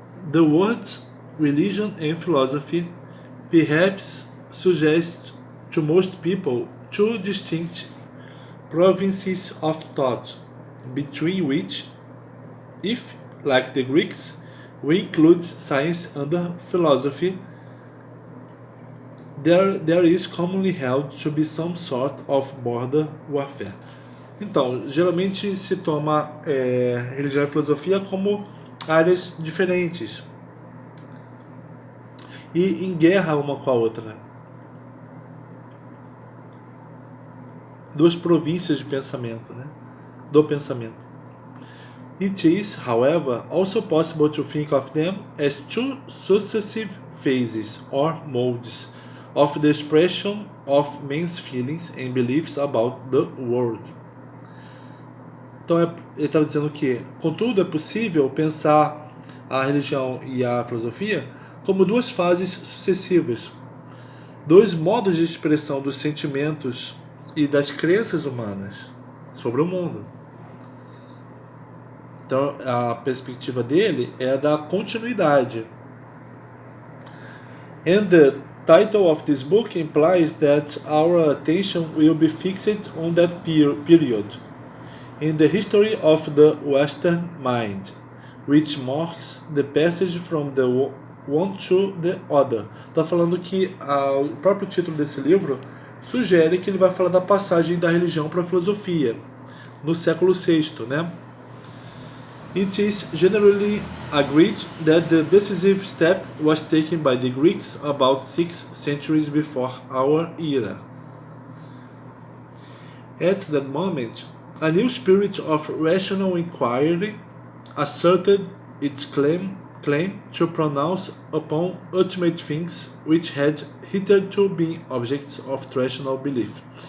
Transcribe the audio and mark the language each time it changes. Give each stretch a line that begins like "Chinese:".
English: The words religion and philosophy perhaps suggest to most people two distinct provinces of thought, between which, if, like the Greeks, we include science under philosophy, there is commonly held to be some sort of border warfare.
Portuguese: Então, geralmente se toma religião e filosofia como áreas diferentes e em guerra uma com a outra. Duas províncias de pensamento, né? Do pensamento.
English: It is, however, also possible to think of them as two successive phases or modes of the expression of men's feelings and beliefs about the world.
Portuguese: Então ele estava dizendo que, contudo, é possível pensar a religião e a filosofia como duas fases sucessivas, dois modos de expressão dos sentimentos e das crenças humanas sobre o mundo. Então a perspectiva dele é da continuidade.
English: And the title of this book implies that our attention will be fixed on that period in the history of the Western mind, which marks the passage from the one to the other.
Portuguese: Está falando que o próprio título desse livro sugere que ele vai falar da passagem da religião para a filosofia no século VI, né?
English: It is generally agreed that the decisive step was taken by the Greeks about 6 centuries before our era. At that moment, a new spirit of rational inquiry asserted its claim to pronounce upon ultimate things which had hitherto been objects of rational belief.